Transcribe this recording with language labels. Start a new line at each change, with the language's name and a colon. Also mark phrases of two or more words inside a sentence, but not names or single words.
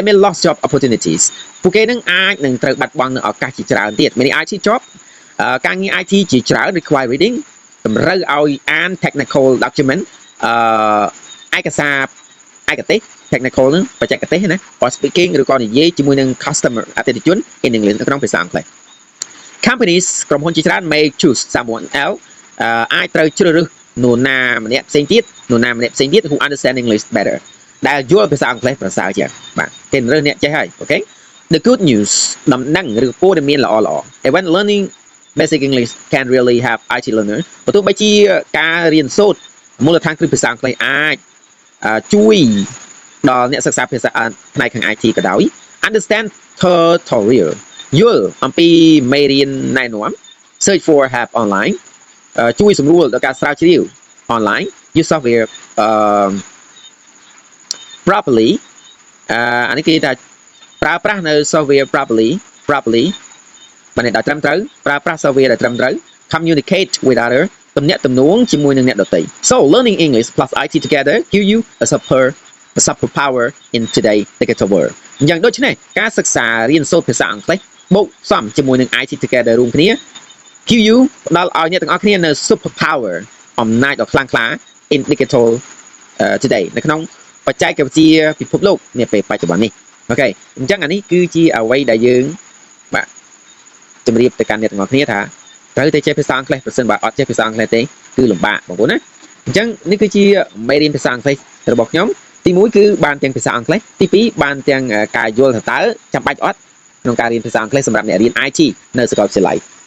English: may lose job opportunities
Khmer: ពួកគេនឹងអាចនឹងត្រូវបាត់បង់នៅឱកាសជាច្រើនទៀតមាន
English: IT job
Khmer: ការងារ IT ជាច្រើន
English: require reading
Khmer: តម្រូវឲ្យអាន
English: technical document
Khmer: ឯកសារឯកទេស technical នឹងបច្ចេកទេសណា
English: or speaking
Khmer: ឬក៏និយាយជាមួយនឹង customer អតិថិជន
English: in English
Khmer: នៅក្នុងភាសាអង់គ្លេស companies ក្រុមហ៊ុនជាច្រើន
English: may choose someone else
Khmer: អាចត្រូវជ្រើសរើសនរណាម្នាក់ផ្សេងទៀត
English: who understand English better
Khmer: ដែលយល់ភាសាអង់គ្លេសប្រសើរជា ងបាទគេរើសអ្នកចេះហើយអូខេ
English: The good news
Khmer: ដំណឹងឬព័ត៌មានល្អ
English: Even learning basic English can really help IT learner
Khmer: បើទោះបីជាការរៀនសូត្រមូលដ្ឋានគ្រឹះភាសាអង់គ្លេសអាចជួយដល់អ្នកសិក្សាភាសាផ្នែកខាង IT ក៏ដោយ
English: understand tutorial
Khmer: យល់អំពីមេរៀនណែនាំ
English: search for help online
Khmer: ជួយសម្រួលដល់ការស្រាវជ្រាវ online
English: use software
Khmer: properly អានេះគេថាប្រើប្រាស់នៅ
English: software properly
Khmer: បានន័យថាត្រឹមត្រូវប្រើប្រាស់ software ដែលត្រឹមត្រូវ
English: communicate with other
Khmer: ទំនាក់ទំនងជាមួយនឹងអ្នកដទៃ
English: so learning English plus IT together give you a superpower in today digital world
Khmer: អញ្ចឹងដូច្នេះការសិក្សារៀនសូត្រភាសាអង់គ្លេសបូកផ្សំជាមួយនឹង
English: IT together
Khmer: រួមគ្នា give you ផ្ដល់ឲ្យអ្នកទាំងអស់គ្នានៅ superpower អំណាចដ៏ខ្លាំងក្លា
English: in digital today
Khmer: នៅក្នុងបច្ចេកវិទ្យាពិភពលោកនាពេលបច្ចុប្បន្ននេះអូខេអញ្ចឹងអានេះគឺជាអ្វីដែលយើងបាទជម្រាបទៅកាន់អ្នកទាំងអស់គ្នាថាត្រូវតែចេះភាសាអង់គ្លេសប្រសិនបើអត់ចេះភាសាអង់គ្លេសទេគឺលំបាកបងប្អូនណាអញ្ចឹងនេះគឺជាមេរៀនភាសាអង់គ្លេសរបស់ខ្ញុំទី1គឺបានទាំងភាសាអង់គ្លេសទី2បានទាំងការយល់ថាតើចាំបាច់អត់ក្នុងការរៀនភាសាអង់គ្លេសសម្រាប់អ្នករៀន IT នៅសាកលវិទ្យាល័យ